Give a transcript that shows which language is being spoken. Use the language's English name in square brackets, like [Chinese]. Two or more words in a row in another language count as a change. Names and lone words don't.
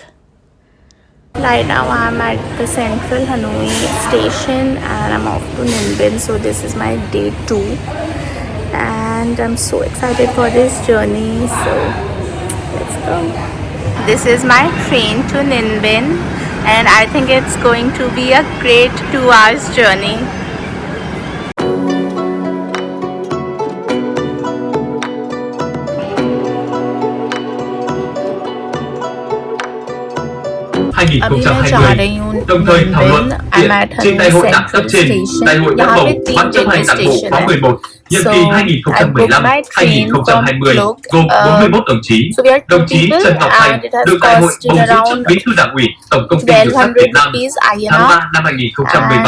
[English] Right now I'm at the central Hanoi station and I'm off to Ninh Binh. So this is my day 2 and I'm so excited for this journey. So let's go. This is my train to Ninh Binh and I think it's going to be a great 2 hours journey. [Hindi] अभी मैं जा रही हूँ [Vietnamese] đồng thời thảo luận [English] I'm at [Vietnamese] trên đại hội đảng cấp [English] Central [Vietnamese] trên, [English] Station. [Vietnamese] đại hội đã [Hindi] यहाँ [Vietnamese] bầu [Hindi] पे 3 [Vietnamese] ban chấp hành đảng bộ khóa 11 nhiệm kỳ 2015-2020 gồm 41 đồng chí. Đồng chí Trần Ngọc Thành được đại hội bầu giữ chức bí thư đảng ủy Tổng công ty Đường sắt Việt Nam tháng 3 năm 2017.